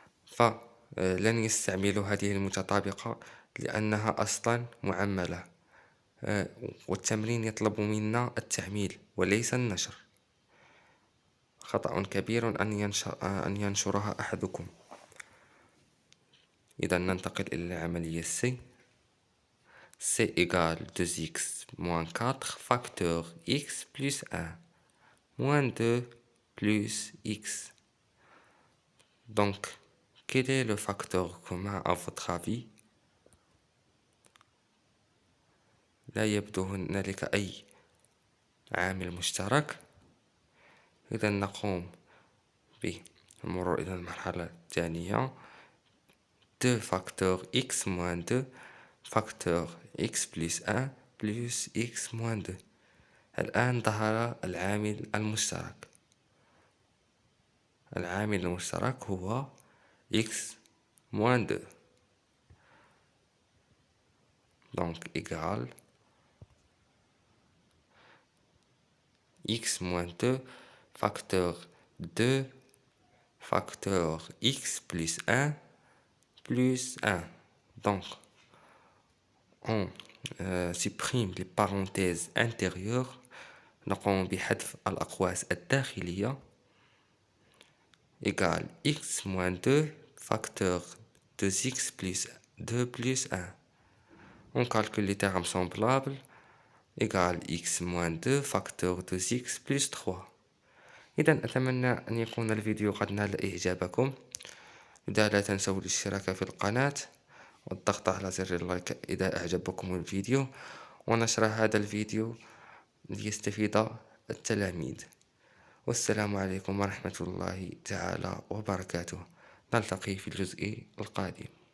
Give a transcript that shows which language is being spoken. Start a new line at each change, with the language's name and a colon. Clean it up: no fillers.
Arabic: فلن يستعملوا هذه المتطابقة لأنها أصلا معملة. والتمرين يطلب منا التعميل وليس النشر. خطأ كبير أن ينشرها أحدكم. إذا ننتقل إلى العملية C.
French: C égale 2x moins 4 facteur x plus 1 moins 2 plus x. Donc, quel est le facteur commun à votre avis؟
Arabic: لا يبدو هنالك أي عامل مشترك. إذا نقوم بالمرور إلى المرحلة الثانية.
French: 2 facteur x moins 2 facteur x plus 1 plus x moins 2.
Arabic: الآن ظهر العامل المشترك. العامل المشترك هو
French: x moins 2. Donc égal x moins 2 facteur 2 facteur x plus 1 plus 1. Donc on supprime les parenthèses intérieures.
Arabic: نقوم بحذف الأقواس الداخلية.
French: Égale x moins 2 facteur 2x plus 2 plus 1. On calcule les termes semblables. Égale x moins 2 facteur 2x plus 3.
Arabic: إذا أتمنى أن يكون الفيديو قد نال إعجابكم. إذا لا تنسوا الاشتراك في القناة والضغط على زر اللايك إذا أعجبكم الفيديو، ونشر هذا الفيديو ليستفيد التلاميذ. والسلام عليكم ورحمة الله تعالى وبركاته. نلتقي في الجزء القادم.